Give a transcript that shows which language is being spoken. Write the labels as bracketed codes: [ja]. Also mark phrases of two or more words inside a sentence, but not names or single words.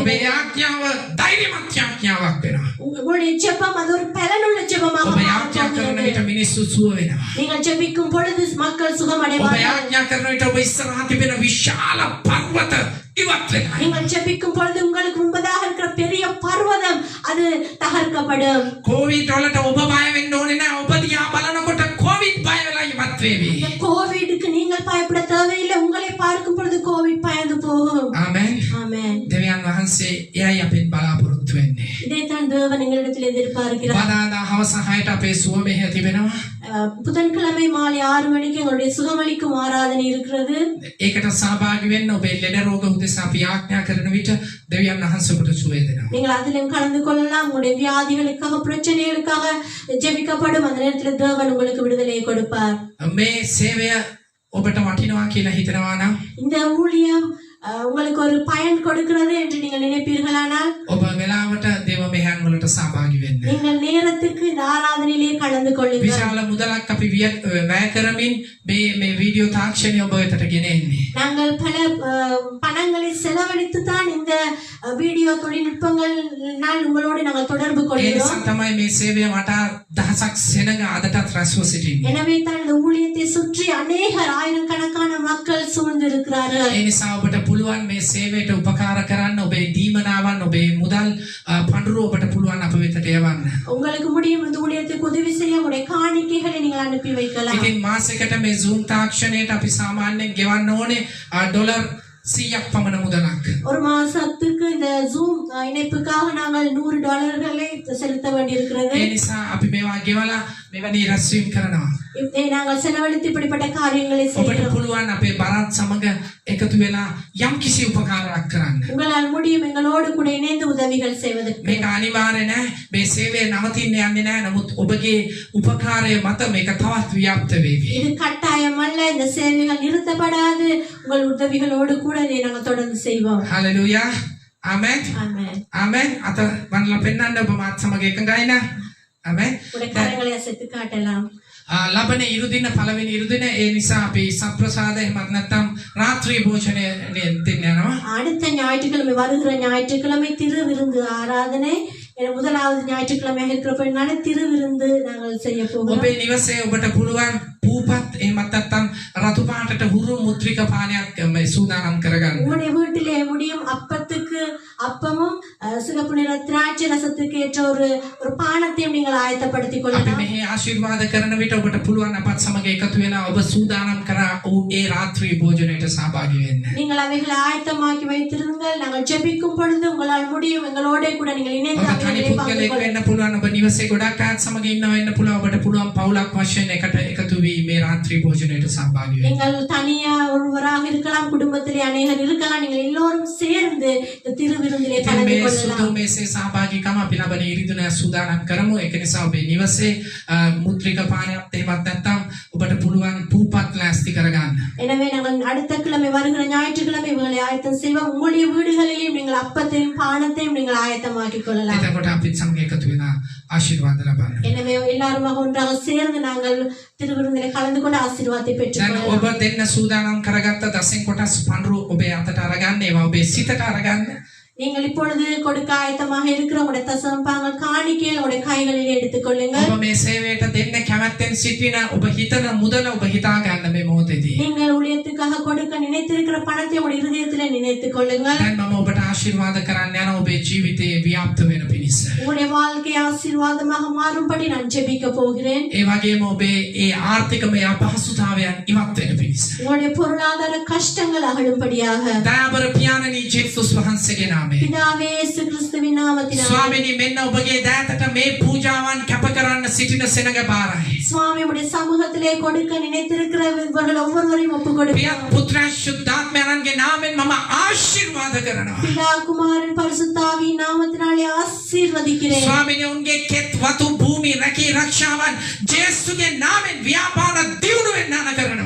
[si] ඔබේ යාඥාව ධෛර්යමත් යාඥාවක් වෙනවා. [ta] உங்களுடைய ஜெபம் அது ஒரு பலனுள்ள ஜெபமாக [si] ඔබ යාඥා කරන [ta] மாறப்போகிறது. [si] විට මිනිස්සු සුව වෙනවා. [ta] நீங்கள் ஜெபிக்கும் பொழுது மக்கள் [si] ඔබ [ta] சுகமடைவார்கள். [si] යාඥා කරන විට ඔබ ඉස්සරහා තිබෙන විශාල පර්වත ඉවත් වෙනවා. [ta] நீங்கள் ஜெபிக்கும் பொழுது உங்களுக்கு முன்பதாக இருக்கிற பெரிய பர்வதம் அது தகர்க்கப்படும். [si] කොවිඩ් වලට ඔබ බය වෙන්න ඕනේ නැහැ. ඔබ දිහා බලනකොට කොවිඩ් බය වෙලා ඉවත් වෙවි. [ta] இந்த கோவிடுக்கு நீங்கள் பயப்பட தேவையில்லை. உங்களை பார்க்கும் பொழுது கோவிட் பயந்து போகும். [si] ආමෙන්. [ta] ஆமென். [si] දෙවියන් වහන්සේ එයයි අපෙන් බලාපොරොත්තු වෙන්නේ. [ta] இதைத்தான் தேவன் எங்களிடத்தில் எதிர்பார்க்கிறார். [si] බදාදා හවස 6ට අපේ සුව මෙහෙ තිබෙනවා. [ta] புதன்கிழமை மாலை 6 மணிக்கு எங்களுடைய சுகமளிக்கும் ஆராதனை இருக்கிறது. [si] ඒකට සහභාගී වෙන්න ඔබේ ලෙඩ රෝග උදෙසා අපි යාඥා කරන විට දෙවියන් වහන්සේ ඔබට සුවය දෙනවා. [ta] நீங்கள் அதிலும் கலந்து கொள்ளலாம். உங்களுடைய வியாதிகளுக்காக பிரச்சனைகளுக்காக ஜெபிக்கப்படும். அந்த நேரத்தில் தேவன் உங்களுக்கு விடுதலையை கொடுப்பார். [si] මේ සේවය ඔබට වටිනවා කියලා හිතනවා නම් [ta] இந்த ஊழியம் உங்களுக்கு ஒரு பயன் கொடுக்கிறது என்று நீங்கள் நினைப்பீர்களானால் [si] ඔබ වෙලාවට දේව මෙහෙයන් වලට සහභාගී වෙන්න. [ta] நீங்கள் நேரத்துக்கு இந்த ஆராதனையிலே கலந்து கொள்ளுங்கள். [si] විශාල මුදලක් අපි වැය කරමින් මේ වීඩියෝ තාක්ෂණය ඔබ වෙතට ගෙන එන්නේ. [ta] நாங்கள் பல பணங்களை செலவழித்து தான் இந்த வீடியோ தொழில்நுட்பங்களால் உங்களோடு நாங்கள் தொடர்பு [si] ඒ [ta] கொள்கிறோம். [si] නිසා තමයි මේ සේවය වටා දහසක් සෙනඟ අදටත් රැස්ව සිටින්නේ. [ta] எனவே தான் இந்த ஊழியத்தை சுற்றி அநேகர் ஆயிரக்கணக்கான மக்கள் சூழ்ந்து இருக்கிறார்கள். [si] ඒ නිසා ඔබට පුළුවන් මේ සේවයට උපකාර කරන්න ඔබේ දීමනාවන් ඔබේ මුදල් පඬුරු ඔබට පුළුවන් අප වෙතට යවන්න. [ta] உங்களுக்கு முடியும் இந்த ஊழியத்துக்கு உதவி செய்ய உங்களுடைய காணிக்கைகளை நீங்கள் அனுப்பி வைக்கலாம். [si] ඉතින් මාසෙකට මේ Zoom තාක්ෂණයට අපි සාමාන්‍යයෙන් ගෙවන්න ඕනේ ඩොලර් 100ක් පමණ මුදලක්. [ta] ஒரு மாசத்துக்கு இந்த ஜூம் இணைப்புக்காக நாங்கள் $100 செலுத்த வேண்டியிருக்கிறது. [si] ඒ නිසා අපි මේවා ගෙවලා මෙවැනි රැස්වීම් කරනවා. [ta] இதை நாங்கள் செலவழித்து இப்படிப்பட்ட காரியங்களை [si] ඔබට [ta] செய்கிறோம். [si] පුළුවන් අපේ බරත් සමග එකතු වෙලා යම් කිසි උපකාරයක් කරන්න. [ta] உங்களால் முடியும் எங்களோடு கூட இணைந்து உதவிகள் செய்வதற்கு. [si] මේක අනිවාර්ය නෑ. මේ සේවය නවතින්න යන්නේ නෑ. නමුත් ඔබගේ උපකාරය මත මේක තවත් ව්‍යාප්ත වේවි. [ta] இது கட்டாயம் அல்ல. இந்த சேவைகள் நிறுத்தப்படாது. உங்கள் உதவிகளோடு கூட இதை நாங்கள் தொடர்ந்து செய்வோம். [si] හලෙලූයා. ආමෙන්. [ta] ஆமென். [si] ආමෙන්. අත වන්දලා පෙන්නන්න ඔබ මාත් සමග එකඟයි නා. ආමෙන්. [ta] உடைய கரங்களை அசைத்து காட்டலாம். [si] ලබන ඉරුදින පළවෙනි ඉරුදින ඒ නිසා අපි සත්ප්‍රසාද එහෙමත් නැත්නම් රාත්‍රී භෝජනය දෙන්න යනවා. [ta] அடுத்த ஞாயிற்றுக்கிழமை வருகிற ஞாயிற்றுக்கிழமை திருவிருந்து ஆராதனை. முதலாவது ஞாயிற்றுக்கிழமையாக இருக்கிறபடினால திருவிருந்து நாங்கள் செய்ய போகிறோம். [si] ඔබේ නිවසේ ඔබට පුළුවන් පූපත් එහෙමත් නැත්නම් රතු පාටට හුරු මුද්‍රික පානයක් මේ සූදානම් කරගන්න. [ta] உங்களுடைய வீட்டிலே முடியும் அப்பத்துக்கு அப்பமும் சிகப்பு நிற திராட்சை திராட்சை ரசத்துக்கு ஏற்ற ஒரு பானத்தையும் நீங்கள் ஆயத்தப்படுத்திக் [si] අපි [ta] கொள்ளலாம். [si] මෙහි ආශිර්වාද කරන විට ඔබට පුළුවන් අපත් සමග එකතු වෙලා ඔබ සූදානම් කරා ඒ රාත්‍රී භෝජනයට සහභාගී වෙන්න. [ta] நீங்கள் அவைகளை ஆயத்தமாக்கி வைத்திருங்கள். நாங்கள் ஜெபிக்கும் பொழுது உங்களால் முடியும் எங்களோட கூட நீங்கள் இணைந்து [si] ඔබ තනි [ta] அவைகளை பங்கு [si] පුද්ගලෙක් [ta] கொள்ள. [si] වෙන්න පුළුවන්. ඔබ නිවසේ ගොඩක් අයත් සමග ඉන්නවා වෙන්න පුළුවන්. ඔබට පුළුවන් පවුලක් වශයෙන් එකට එකතු වී මේ රාත්‍රී භෝජනයට සහභාගී වෙන්න. [ta] நீங்கள் தனியா ஒருவராக இருக்கலாம், குடும்பத்திலே அநேகர் இருக்கலாம். நீங்கள் எல்லோரும் சேர்ந்து இந்த திருவிருந்திலே [si] ඉතින් [ta] கலந்து [si] මේ [ta] கொள்ளலாம். [si] සුදු මේසේ සහභාගීකම අපි ලබන ඉරිදුන සූදානම් කරමු. ඒක නිසා ඔබේ නිවසේ මුද්‍රික පානයක් එහෙමත් නැත්නම් ඔබට පුළුවන් පූපත් ලෑස්ති කරගන්න. [ta] எனவே நாங்கள் அடுத்த கிழமை வருகிற ஞாயிற்றுக்கிழமை இவங்களை ஆயத்தம் செய்வோம். உங்களுடைய வீடுகளிலும் நீங்கள் அப்பத்தையும் பானத்தையும் நீங்கள் ஆயத்தமாக்கிக் கொள்ளலாம். [si] එතකොට අපිත් සමග එකතු වෙලා ආශිර්වාද ලබන්න. [ta] எனவே எல்லாருமாக ஒன்றாக சேர்ந்து நாங்கள் திருவிருந்திலே கலந்து கொண்டு ஆசீர்வாதத்தை பெற்றுக் [si] දැන් [ta] கொள்ளலாம். [si] ඔබ දෙන්න සූදානම් කරගත්ත දසෙන් කොටස් පඳුරු ඔබේ අතට අරගන්න. ඒවා ඔබේ සිතට අරගන්න. [ta] நீங்கள் இப்பொழுது கொடுக்க ஆயத்தமாக இருக்கிற உங்களுடைய தசமபாகங்கள் காணிக்கையை உங்களுடைய கைகளில் எடுத்துக் கொள்ளுங்கள். [si] ඔබ මේ සේවයට දෙන්න කැමැත්තෙන් සිටින ඔබ හිතන මුදල ඔබ හිතා ගන්න මේ මොහොතේදී. [ta] நீங்கள் ஊழியத்துக்காக கொடுக்க நினைத்திருக்கிற பணத்தை உங்களுடைய இருதயத்திலே நினைத்துக் கொள்ளுங்கள். [si] දැන් මම ඔබට ආශිර්වාද කරන්න යන ඔබේ ජීවිතයේ ව්‍යාප්ත වෙන පිණිස. [ta] உங்களுடைய வாழ்க்கை ஆசீர்வாதமாக மாறும்படி நான் ஜெபிக்க போகிறேன். [si] ඒ වගේම ඔබේ ඒ ආර්ථිකමය අපහසුතාවයන් ඉවත් වෙන පිණිස. [ta] உங்களுடைய பொருளாதார கஷ்டங்கள் அகழும்படியாக [si] දයාබර පියාණනි ජේසුස් වහන්සේගේ නාමයෙන්. [ta] பிதாவே இயேசு கிறிஸ்துவின் நாமத்தினால் [si] ස්වාමිනී මෙන්න ඔබගේ දෑතට මේ පූජාවන් කැප කරන්න සිටින සෙනඟ බාරයි. [ta] சுவாமி உடைய சமூகத்திலே கொடுக்க நினைத்திருக்கிறவர்கள் ஒவ்வொருவரையும் ஒப்புக் [si] පියත් [ta] கொடுக்கிறோம். [si] පුත්‍රයන් ශුද්ධාත්මයන්ගේ නාමයෙන් මම ආශිර්වාද කරනවා. [ta] பிதா குமாரன் பரிசுத்தாவியின் நாமத்தினாலே ஆசீர்வதிக்கிறேன். [si] ස්වාමිනී උන්ගේ කෙත් වතු භූමි රැකී රක්ෂාවන් ජේසුගේ නාමයෙන් ව්‍යාපාර දියුණු වෙන්න කරනවා.